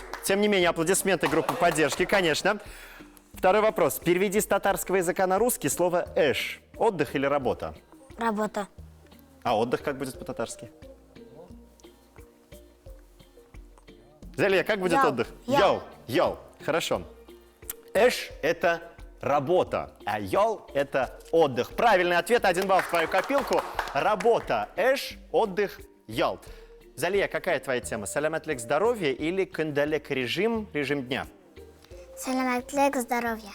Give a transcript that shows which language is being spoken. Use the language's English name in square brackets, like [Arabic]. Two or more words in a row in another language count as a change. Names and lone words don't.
[Russian] Тем не менее, аплодисменты группы поддержки, конечно. Второй вопрос. Переведи с татарского языка на русский слово «эш». Отдых или работа? Работа. А отдых как будет по-татарски? Залия, как будет Яу. отдых? Яу. Яу. Хорошо. Эш – это работа, а ял – это отдых. Правильный ответ, 1 балл в твою копилку. Работа, эш, отдых, ял. Залия, какая твоя тема? Саламатлек, здоровье или Кындалек, режим, режим дня? Саламатлек, здоровья.